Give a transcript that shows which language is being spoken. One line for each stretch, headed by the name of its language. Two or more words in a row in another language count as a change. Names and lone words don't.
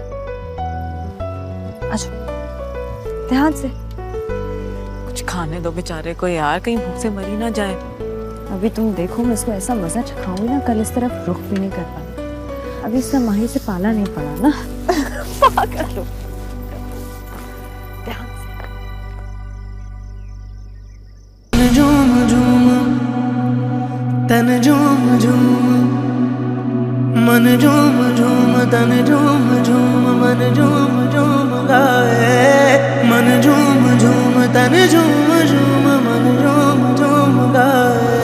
Hindi: अच्छा, ध्यान से। कुछ खाने दो बेचारे को यार, कहीं भूख से मरी ना जाए। अभी तुम देखो, मैं इसको ऐसा मजा चखाऊंगी ना, कल इस तरफ रुख भी नहीं कर पाई। अभी इसने माही से पाला नहीं पड़ा ना। पागल हो। ध्यान से। झूम झूम तन झूम झूम मन झूम झूम तन झूम झूम मन झूम झूम गाए। मन झूम झूम तन झूम झूम मन झूम झूम गाए।